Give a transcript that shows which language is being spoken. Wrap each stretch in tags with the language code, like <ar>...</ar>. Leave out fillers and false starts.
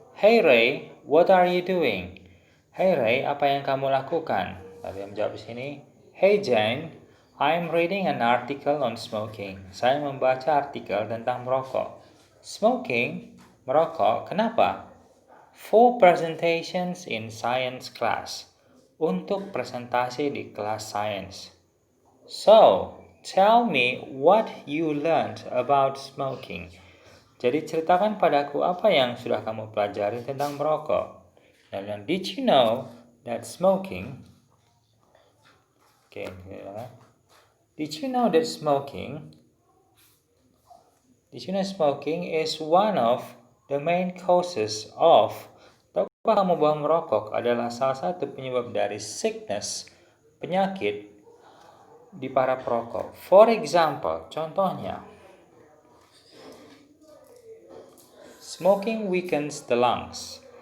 <en>Hey Ray, what are you doing?</en> <id>Hey Ray, apa yang kamu lakukan? Lalu yang menjawab di sini.</id> <en>Hey Jane, I'm reading an article on smoking.</en> <id>Saya membaca artikel tentang merokok. Smoking, merokok, kenapa?</id> <en>For presentations in science class.</en> <id>Untuk presentasi di kelas sains.</id> <en>So, tell me what you learned about smoking.</en> <id>Jadi ceritakan padaku apa yang sudah kamu pelajari tentang merokok.</id> <en>Dan did you know that smoking? Okay, did you know that smoking? Did you know smoking is one of the main causes of,</en> <id>tahukah kamu bahwa merokok adalah salah satu penyebab dari sickness, penyakit di para perokok.</id> <en>For example,</en> <id>contohnya,</id> <en>smoking weakens the lungs.</en>